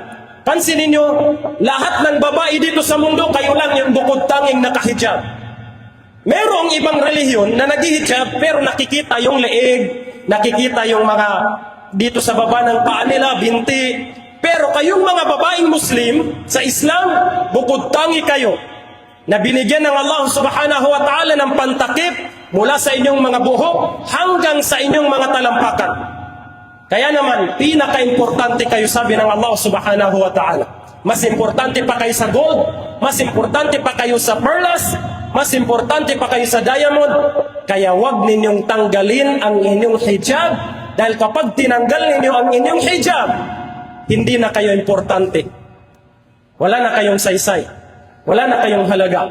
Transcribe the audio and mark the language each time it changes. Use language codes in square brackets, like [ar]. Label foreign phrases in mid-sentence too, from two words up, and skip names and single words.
[tl] Pansinin nyo, lahat ng babae dito sa mundo, kayo lang yung bukod tanging nakahijab. Merong ibang relihiyon na naghihijab pero nakikita yung leeg, nakikita yung mga dito sa baba ng paa nila, binti. Pero kayong mga babaeng Muslim sa Islam, bukod tangi kayo na binigyan ng Allah [ar] سبحانه وتعالى [tl] ng pantakip mula sa inyong mga buhok hanggang sa inyong mga talampakan. Kaya naman, pinaka-importante kayo, sabi ng Allah [ar] سبحانه وتعالى. [tl] Mas importante pa kayo sa gold, mas importante pa kayo sa perlas, mas importante pa kayo sa diamond. Kaya wag ninyong tanggalin ang inyong hijab, dahil kapag tinanggal ninyo ang inyong hijab, hindi na kayo importante. Wala na kayong saysay. Wala na kayong halaga.